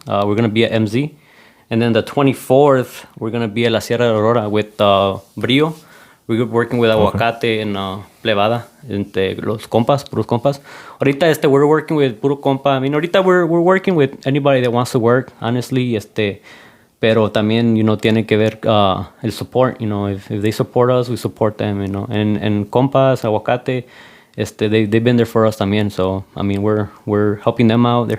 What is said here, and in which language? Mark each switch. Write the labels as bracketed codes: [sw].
[en] We're going to be at MZ. And then the 24th, we're going to be at La Sierra de Aurora with Brio. We're working with Aguacate and Plebada, [es] los compas, puros compas. [en] Ahorita we're working with [es] puro compa. [en] I mean, ahorita we're working with anybody that wants to work, honestly. [es] Pero también, [en] you know, [es] tiene que ver el support. [en] You know, if they support us, we support them, you know. And compas, Aguacate, they've been there for us [es] también. [en] So, I mean, we're helping them out.